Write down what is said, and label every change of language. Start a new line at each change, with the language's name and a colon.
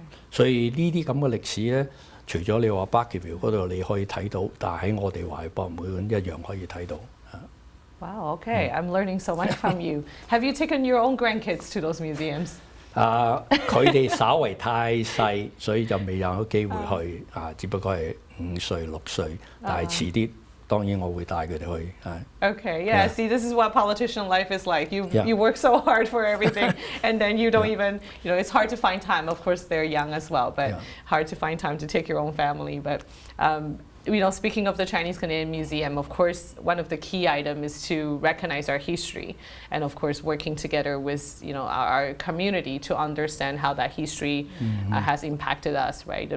Cantonese: 所以呢啲咁嘅歷史咧，除咗你話 Barkerville 嗰度你可以睇到，但係喺我哋華裔博物館一樣可以睇到。
English: Wow, okay. I'm learning so much from you. Have you taken your own grandkids to those museums?
Cantonese: 佢哋稍為太細，所以就未有機會去。只不過係5歲、6歲，但係遲啲。當然我會帶佢哋去。
English: Okay, yeah. See, this is what politician life is like. You work so hard for everything, and then you don't even, it's hard to find time. Of course, they're young as well, but hard to find time to take your own family. But speaking of the Chinese Canadian Museum, of course, one of the key items is to recognize our history, and of course, working together with our community to understand how that history has impacted us, right?